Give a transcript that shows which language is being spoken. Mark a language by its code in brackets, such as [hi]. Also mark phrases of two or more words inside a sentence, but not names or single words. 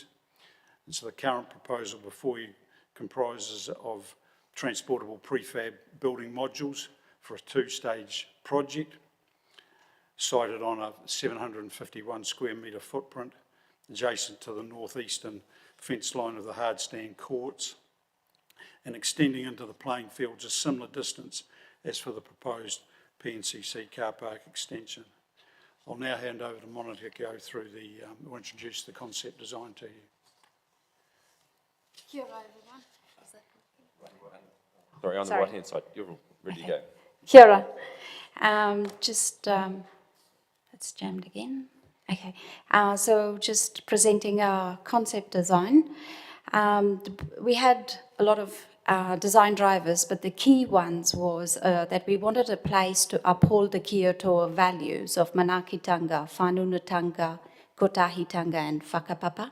[en] And so the current proposal before you comprises of transportable prefab building modules for a 2-stage project, sited on a 751 square metre footprint, adjacent to the northeastern fence line of the hardstand courts, and extending into the playing fields a similar distance as for the proposed PNCC car park extension. I'll now hand over to Monica to go through we'll introduce the concept design to you. [mi] Kia ora, [en] everyone. Sorry, on the Sorry. right-hand side, you're ready to go. [mi] Kia ora. [en] It's jammed again. Okay. So just presenting our concept design. We had a lot of design drivers, but the key ones was that we wanted a place to uphold the Kiotoa values of Manakitanga, Whanunatanga, Kotahitanga and Whakapapa.